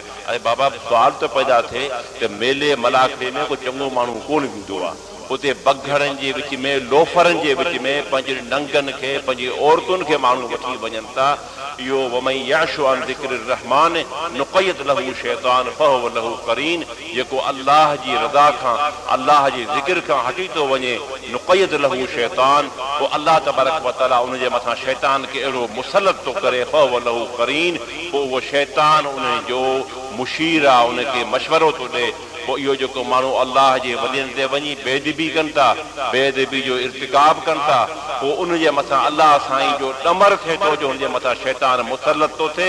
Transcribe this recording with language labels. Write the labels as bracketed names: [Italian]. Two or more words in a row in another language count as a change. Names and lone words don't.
[Sindhi] अरे बाबा सुवाल त पैदा थिए त मेले मलाखे में को चङो माण्हू कोन वेंदो आहे, उते बघड़नि जे विच में, लोफरनि जे विच में पंहिंजे नंगनि खे, पंहिंजे औरतुनि खे माण्हू वठी वञनि था। इहो [Arabic] ومن يعش عن ذكر الرحمن نقيض له شيطان فهو له قرين, [Sindhi] जेको अल्लाह जी रज़ा खां, अल्लाह जे ज़िक्र खां हटी थो वञे, [Arabic] نقيض له شيطان, [Sindhi] पोइ [Arabic] الله تبارك و تعالى [Sindhi] उन जे मथां शैतान खे अहिड़ो मुसलत थो करे, [Arabic] فهو له قرين, [Sindhi] पोइ उहो शैतान उन जो मुशीर आहे, उनखे मशवरो थो ॾे। पोइ इहो जेको माण्हू अल्लाह जे वलियनि ते वञी बेअदबी कनि था, बेअदबी जो इर्तिकाब कनि था, पोइ उनजे मथां अल्लाह साईं जो ॾमर थिए थो जो हुनजे मथां शैतान मुसलत थो थिए।